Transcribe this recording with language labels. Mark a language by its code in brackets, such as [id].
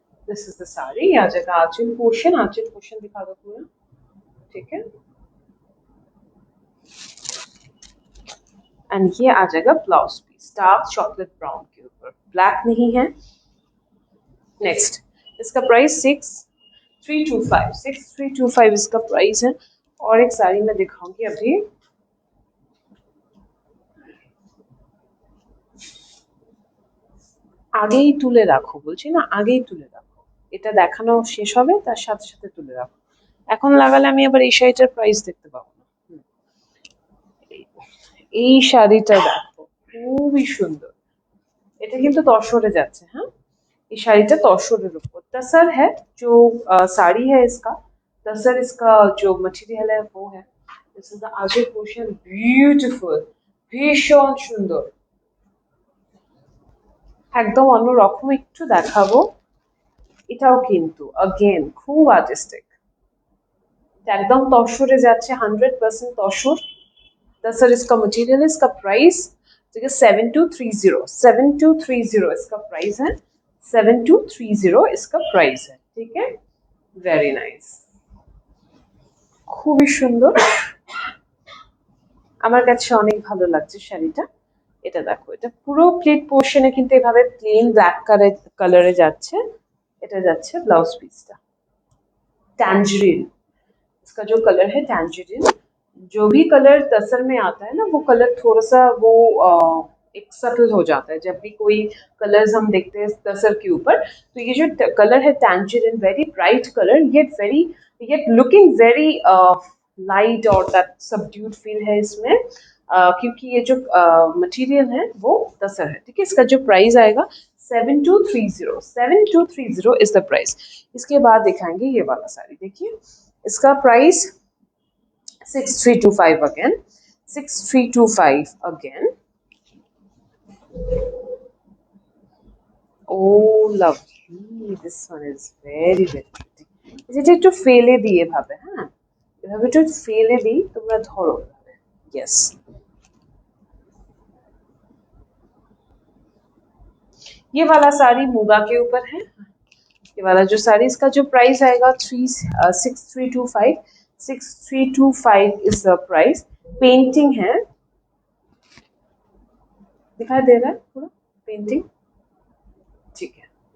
[en] This is the sari. [hi] आ जाएगा आंचल portion, आंचल portion दिखा दो पूरा, ठीक है। एंड ये आ जाएगा blouse piece, dark chocolate brown के ऊपर, ब्लैक नहीं है। नेक्स्ट, इसका प्राइस 6325 इसका प्राइस है। और एक साड़ी मैं दिखाऊंगी अभी, [bn] আগেই তুলে রাখো বলছি না, আগেই তুলে রাখো, এটা দেখানো শেষ হবে তার সাথে সাথে তুলে রাখো। এখন লাগালে আমি আবার এই শাড়িটার প্রাইস দেখতে পাবো না। এই শাড়িটা দেখো, খুবই সুন্দর। এটা কিন্তু তসরে যাচ্ছে, হ্যাঁ। [hi] ये [bn] শাড়িটা তসরের উপর, [hi] तसर है जो साड़ी है इसका, तसर इसका जो मटेरियल है वो है। [en] this is the aanchal portion, beautiful, [bn] ভীষণ সুন্দর। একদম অন্যরকম একটু দেখাবো, এটাও কিন্তু अगेन খুব आर्टिस्टिक, एकदम तसरे যাচ্ছে, 100% तसर। [hi] तसर इसका मटेरियल है, इसका प्राइस 7230 इसका प्राइस है, 7230 इसका प्राइस है, ठीक है। [en] very nice, [bn] খুবই সুন্দর, আমার কাছে অনেক ভালো লাগছে শাড়িটা। এটা দেখো, এটা পুরো প্লেট পোর্শনে কিন্তু এভাবে প্লেন ব্ল্যাক কালারে যাচ্ছে। এটা যাচ্ছে ব্লাউজ পিসটা, [hi] टैंजरीन इसका जो कलर है, टैंजरीन। जो भी कलर तसर में आता है ना, वो कलर थोड़ा सा वो एक सटल हो जाता है जब भी कोई कलर्स हम देखते हैं तसर के ऊपर। तो ये जो कलर है tangerine, [en] very bright colour, yet looking very light और that subdued feel [hi] है इसमें। क्योंकि ये जो मटेरियल है वो तसर है, ठीक है। इसका जो प्राइस आएगा 7230 [en] Is the price. [hi] इसके बाद दिखाएंगे ये वाला साड़ी, देखिए इसका price 6325 again, 6325 again। [en] Oh lovely, this one is very very pretty। [bn] যেটা একটু ফেলে দিই এভাবে, হ্যাঁ এভাবে একটু ফেলে দিই, তোমরা ধরো। [hi] यस, ये वाला साड़ी मूगा के ऊपर है। ये वाला जो साड़ी, इसका जो प्राइस आएगा 6325 [en] Is the price. [hi] पेंटिंग है, दिखाई दे रहा है पूरा पेंटिंग, ठीक है।